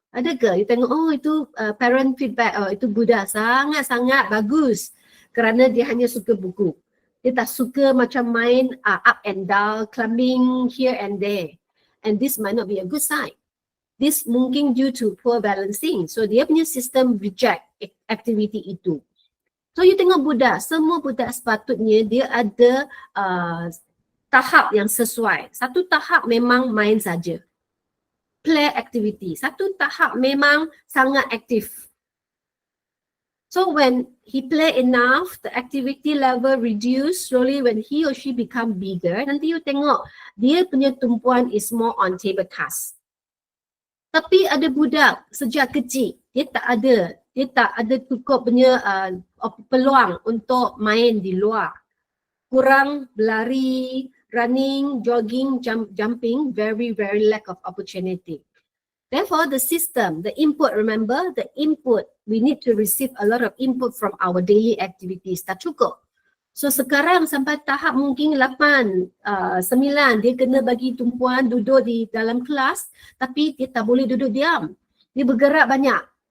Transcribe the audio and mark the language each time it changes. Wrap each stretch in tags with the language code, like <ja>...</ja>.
<ms>Ada ke? You tengok, oh itu parent feedback, oh itu budak sangat-sangat bagus kerana dia hanya suka buku. Dia tak suka macam main</ms> <en>up and down, climbing here and there. And this might not be a good sign. This mungkin due to poor balancing.</en> <ms>So dia punya sistem reject activity itu. So you tengok budak, semua budak sepatutnya dia ada tahap yang sesuai. Satu tahap memang main saja.</ms> <en>Play activity.</en> <ms>Satu tahap memang sangat aktif.</ms> <en>So when he play enough, the activity level reduce slowly. When he or she become bigger,</en> <ms>nanti you tengok dia punya tumpuan</ms> <en>is more on table task.</en> <ms>Tapi ada budak sejak kecil, dia tak ada cukup punya peluang untuk main di luar. Kurang berlari,</ms> <en>running, jogging, jumping, very lack of opportunity. Therefore, the system, the input, remember the input, we need to receive a lot of input from our daily activities,</en> <ms>tak cukup. So sekarang sampai tahap mungkin 8, 9, dia kena bagi tumpuan duduk di dalam kelas, tapi dia tak boleh duduk diam. Dia bergerak banyak.</ms>